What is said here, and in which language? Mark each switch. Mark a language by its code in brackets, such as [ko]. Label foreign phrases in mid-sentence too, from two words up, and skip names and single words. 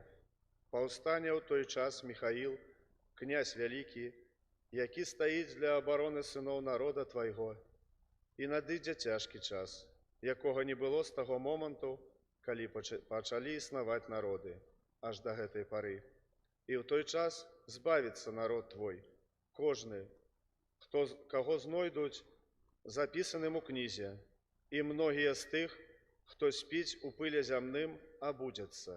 [be] Повстання у той час Михаил, князь великий, які стаіць для абароны сыноў народа Твайго. І надыдзе цяжкі час, якога не было з таго моманту, калі пачалі існаваць народы, аж да гэтай пары. І ў той час збавіцца народ Твой, кожны, каго знойдуць запісаным у кнізе, і многія з тых, хто спіць у пыле зямным, абудзяцца.